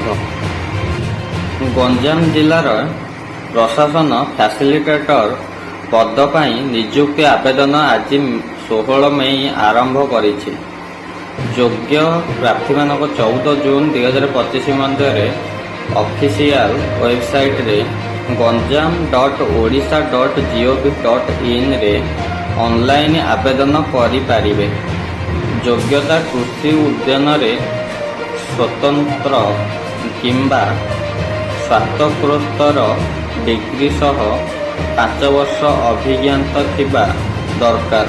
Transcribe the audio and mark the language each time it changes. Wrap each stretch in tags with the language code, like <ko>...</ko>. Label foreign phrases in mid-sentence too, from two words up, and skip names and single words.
<or>ଗଞ୍ଜାମ ଜିଲ୍ଲାର ପ୍ରଶାସନ ଫ୍ୟାସିଲିଟେଟର ପଦ ପାଇଁ ନିଯୁକ୍ତି ଆବେଦନ ଆଜି 16 ମେ ଆରମ୍ଭ କରିଛି। ଯୋଗ୍ୟ ପ୍ରାର୍ଥୀମାନଙ୍କ 14 ଜୁନ୍ 2025 ମଧ୍ୟରେ ଅଫିସିଆଲ ୱେବସାଇଟରେ ganjam.odisha.gov.in ରେ ଅନଲାଇନ୍ ଆବେଦନ କରିପାରିବେ। ଯୋଗ୍ୟତା କୃଷି ଉଦ୍ୟାନରେ ସ୍ୱତନ୍ତ୍ର କିମ୍ବା ସ୍ନାତକୋତ୍ତର ଡିଗ୍ରୀ ସହ 5 ବର୍ଷ ଅଭିଜ୍ଞତା ଥିବା ଦରକାର।</or>